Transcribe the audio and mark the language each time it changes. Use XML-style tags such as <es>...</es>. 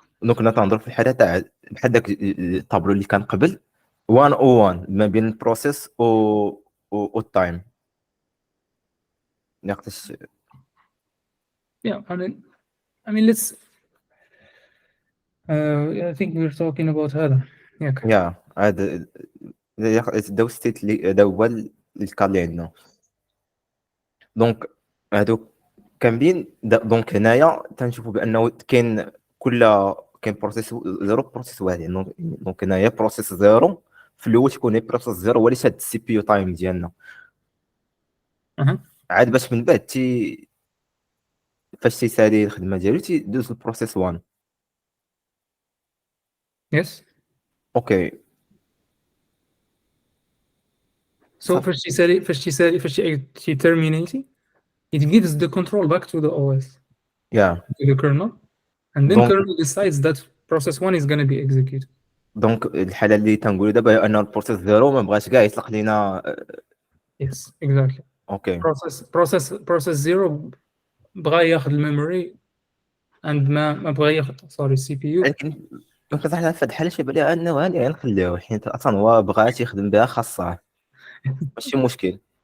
<ar>دونك كنا تنهضروا في الحاله تاع بحال داك الطابلو اللي كان قبل 101 ما بين البروسيس و التايم ناقص.</ar> <en>Yeah, I mean let's I think we're talking about</en> <ar>هذا ياك. يا هذا داو ستيت اللي هو الكا اللي عندنا. دونك هادو كاملين دونك هنايا تنشوفوا بانه كاين بروسيس زيرو بروسيس واحد. دونك هنايا بروسيس زيرو في الاول تكون بروسيس زيرو هو اللي شاد السي بي يو تايم ديالنا. عاد باش من بعد فاش تيسالي الخدمه ديالو تيدوز البروسيس 1.</ar> <en>Yes.</en> <ar>اوكي</ar> <en>So</en> <ar>فاش تي</ar> <en>terminate, it gives the control back to the OS, to the kernel, and then kernel decides that process 1 is going to be executed.</en> <ar>دونك الحاله اللي تنقولوا دابا هي ان البروسيس زيرو ما بغاش كاع يطلق لينا.</ar> <en>Yes, exactly.</en> <ar>اوكي</ar> <en>process 0</en> <ar>بغى ياخذ الميموري</ar> <en>and</en> <ar>ما بغى ياخذ السي بي يو. لكن دونك صح في هاد الحاله شبه لي انه هاني غنخليوه حيت اصلا هو بغات يخدم بها خاصه ماشي مشكل.</ar>